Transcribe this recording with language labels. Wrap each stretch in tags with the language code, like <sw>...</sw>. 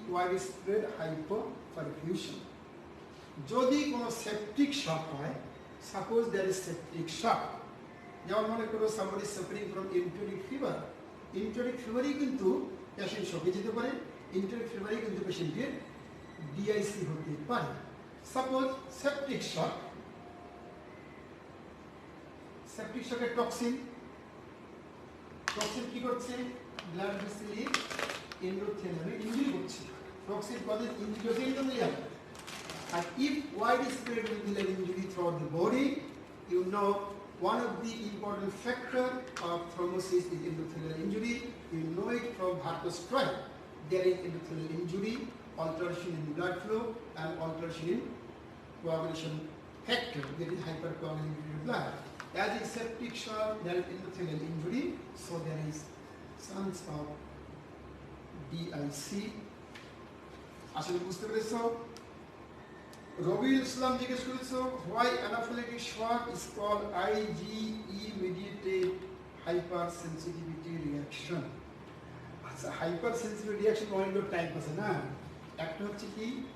<bn>Wide spread hypoperfusion. যদি কোনো septic shock হয়,</bn> <en>suppose there is septic shock,</en> <bn>যেমন মনে করো</bn> <en>somebody suffering from enteric fever,</en> <bn>enteric fever-ই কিন্তু পেশেন্ট শকে যেতে পারে, enteric fever-ই কিন্তু পেশেন্টের ডিআইসি হতে পারে। Suppose septic shock, septic শকের toxin কি করছে? ব্লাড ভেসেলে এন্ডোথেলিয়ামে ইনজুরি করছে। টক্সিন কজেস ইনজুরি হচ্ছে endothelium.</bn> <en>And if widespread endothelial injury throughout the body, you know one of the important factor of thrombosis is endothelial injury. You know it from Hart's trial. There is endothelial injury, alteration in blood flow, and alteration in coagulation factor. There is hypercoagulability of blood. As in septic shock, there is endothelial injury, so there is chance of DIC.</en> <bn>আসলে বুঝতে পেরেছো? রবিউল ইসলাম জিজ্ঞেস করেছো</bn> <en>Why anaphylactic shock is called IgE mediated hypersensitivity reaction।</en> <bn>আচ্ছা, hyper sensitive reaction অনেকগুলো type আছে না। একটা হচ্ছে কি?</bn>